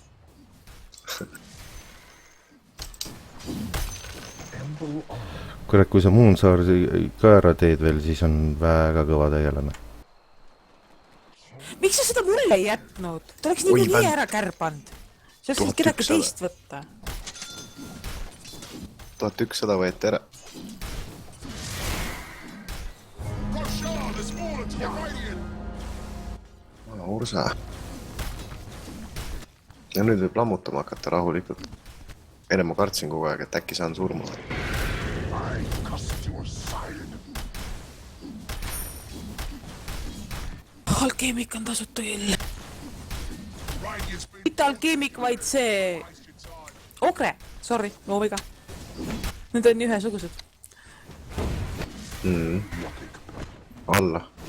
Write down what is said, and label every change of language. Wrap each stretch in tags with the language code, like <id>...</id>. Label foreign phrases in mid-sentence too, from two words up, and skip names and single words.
<et>kurat, kui sa Moonsaari ka ära teed veel, siis on väga kõva tegelane. Miks sa seda mulle ei jätnud? Ta oleks nii ära kärbanud. See oleks kedagi teist võtta. 1100 võeti ära.</et> <en>Roshan has fallen to the Radiant.</en> <et>Ursa. Ja nüüd võib lammutama hakata rahulikult. Enne ma kartsin kogu aeg, et äkki saan surma.</et> <en>I cast your sign.</en> <et>Alkeemik on tasuta küll.</et> <en>Radiant's been</en> <et>Mitte alkeemik, vaid see... Ogre! Sorry, no viga. Need on ühesugused. Alla.</et>